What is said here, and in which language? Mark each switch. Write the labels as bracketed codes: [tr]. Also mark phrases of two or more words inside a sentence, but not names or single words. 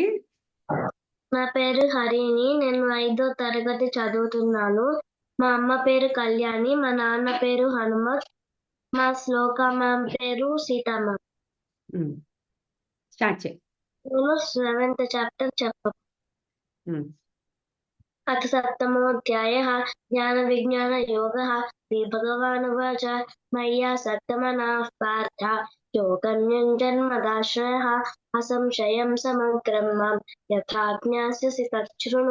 [te] నా పేరు హరిణి. నేను 5వ తరగతి చదువుతున్నాను. మా అమ్మ పేరు కళ్యాణి. మా నాన్న పేరు హనుమత్. మా శ్లోకమ్మ పేరు సీతమ్మ. స్టార్ట్ చేయి. నేను 7th చాప్టర్ [sa] अथ सप्तमोऽध्यायः ज्ञानविज्ञानयोगः। श्रीभगवानुवाच मय्या सप्तमनाः पार्थ योगं युञ्जन्मदाश्रयः असंशयं समग्रं मां यथा ज्ञास्यसि तच्छृणु।